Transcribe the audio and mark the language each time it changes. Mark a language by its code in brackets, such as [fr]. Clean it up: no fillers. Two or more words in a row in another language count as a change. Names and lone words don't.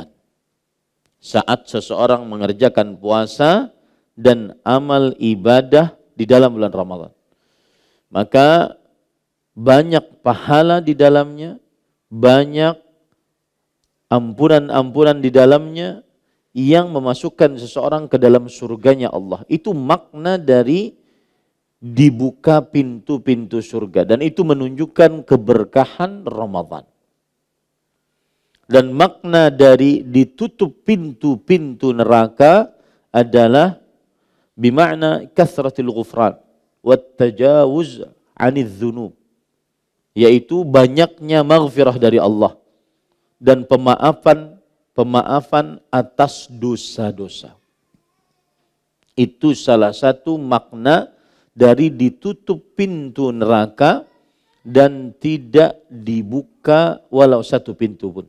[id] Saat seseorang mengerjakan puasa dan amal ibadah di dalam bulan Ramadan, maka banyak pahala di dalamnya, banyak ampunan-ampunan di dalamnya yang memasukkan seseorang ke dalam surganya Allah. Itu makna dari dibuka pintu-pintu surga, dan itu menunjukkan keberkahan Ramadan. Dan makna dari ditutup pintu-pintu neraka adalah [ar] بمعنى كثرة الغفران والتجاوز عن الذنوب, [id] yaitu banyaknya maghfirah dari Allah dan pemaafan atas dosa-dosa. Itu salah satu makna dari ditutup pintu neraka dan tidak dibuka walau satu pintu pun.